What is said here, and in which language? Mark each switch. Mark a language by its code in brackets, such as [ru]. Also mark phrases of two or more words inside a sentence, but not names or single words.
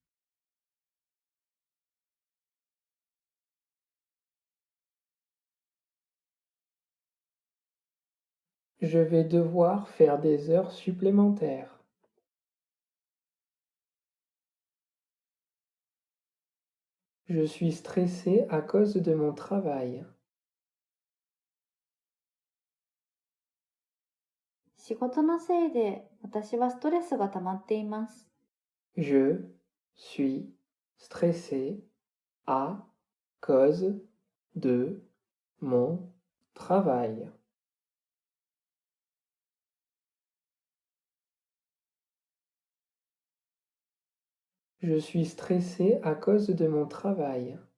[fr] Je vais devoir faire des heures supplémentaires. Je suis stressé à cause de mon travail. [ja] 仕事のせいで私はストレスが溜まっています。 [fr] Je suis stressé à cause de mon travail. Je suis stressé à cause de mon travail.